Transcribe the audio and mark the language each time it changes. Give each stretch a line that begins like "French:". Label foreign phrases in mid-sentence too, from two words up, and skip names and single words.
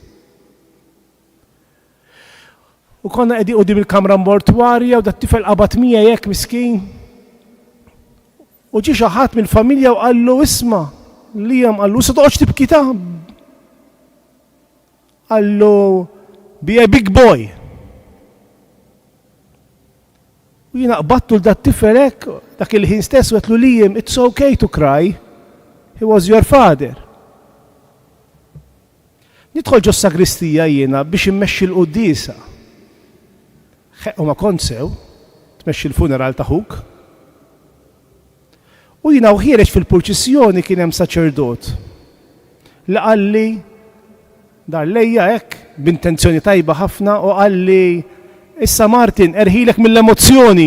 Maltese: U konna qegħdin qudiem il-kamra mortwarja u dat-tifel qabad mija jekk miskin. U ġie xi ħadd mill-familja u qallu isma' Liam qallu se toqgħodx tibki ta' qallu
English: be a big boy.
Maltese: U jiena qbadtu l dat tifel hekk dak il-ħin stess u qedlu Liam,
English: it's okay to cry. He was your father.
Maltese: Nidħol ġo sagristija jiena biex immexxi l-qudiesa. U ma kont sew, tmexxi l-funeral ta' ħuk. U jiena ħireġ fil-purċissjoni kien hemm saċerdot. Li qalli dar lejja hekk b'intenzjoni tajba ħafna u qalli issa Martin erħilek mill-emozzjoni.